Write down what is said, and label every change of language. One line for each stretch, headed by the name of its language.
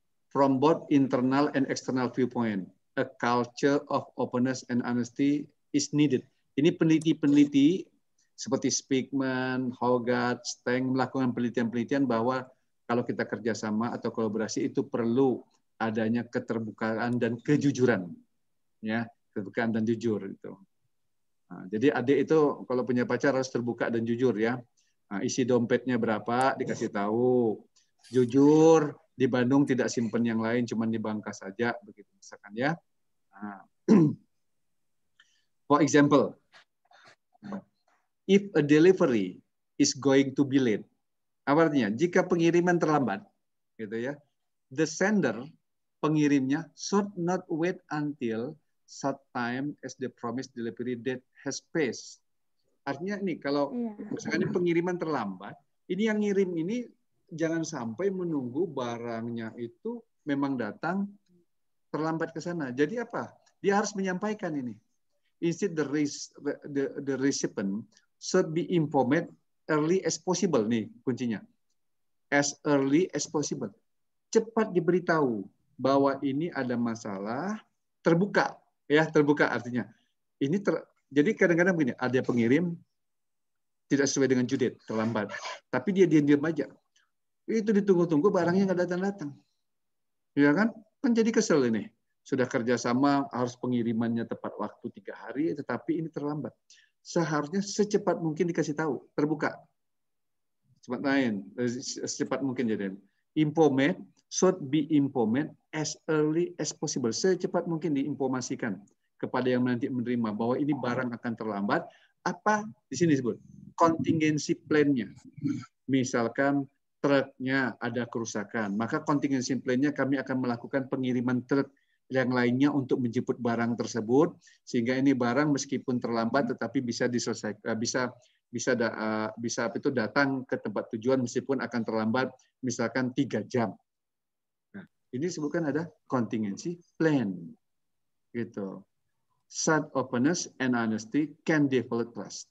English: From both internal and external viewpoint, a culture of openness and honesty is needed.
Indonesian: Ini peneliti-peneliti seperti Speakman, Hogarth, Steng melakukan penelitian-penelitian bahwa kalau kita kerjasama atau kolaborasi itu perlu adanya keterbukaan dan kejujuran, ya, keterbukaan dan jujur itu. Nah, jadi adik itu kalau punya pacar harus terbuka dan jujur ya. Nah, isi dompetnya berapa dikasih tahu, jujur. Di Bandung tidak simpen yang lain, cuma di Bangka saja, begitu misalkan ya. Nah.
English: For example, if a delivery is going to be late,
Indonesian: apa artinya? Jika pengiriman terlambat, gitu ya,
English: the sender,
Indonesian: pengirimnya,
English: should not wait until such time as the promised delivery date has passed.
Indonesian: Artinya nih, kalau misalkan pengiriman terlambat, ini yang ngirim ini jangan sampai menunggu barangnya itu memang datang terlambat ke sana. Jadi apa? Dia harus menyampaikan ini.
English: Instead the recipient should be informed early as possible.
Indonesian: Nih kuncinya.
English: As early as possible.
Indonesian: Cepat diberitahu bahwa ini ada masalah, terbuka. Ya, terbuka artinya. Jadi kadang-kadang begini, ada pengirim tidak sesuai dengan due date, terlambat. Tapi dia diam-diam aja. Itu ditunggu-tunggu barangnya nggak datang-datang. Ya kan? Kan jadi kesel ini. Sudah kerjasama harus pengirimannya tepat waktu 3 hari, tetapi ini terlambat. Seharusnya secepat mungkin dikasih tahu, terbuka. Secepat mungkin jadi.
English: Informed should be informed as early as possible.
Indonesian: Secepat mungkin diinformasikan kepada yang nanti menerima bahwa ini barang akan terlambat. Apa di sini disebut? Contingency plan-nya. Misalkan truknya ada kerusakan, maka contingency plan-nya kami akan melakukan pengiriman truk yang lainnya untuk menjemput barang tersebut, sehingga ini barang meskipun terlambat tetapi bisa diselesaikan, bisa datang ke tempat tujuan meskipun akan terlambat misalkan 3 jam. Nah, ini disebutkan ada contingency plan, gitu.
English: Such openness and honesty can develop trust.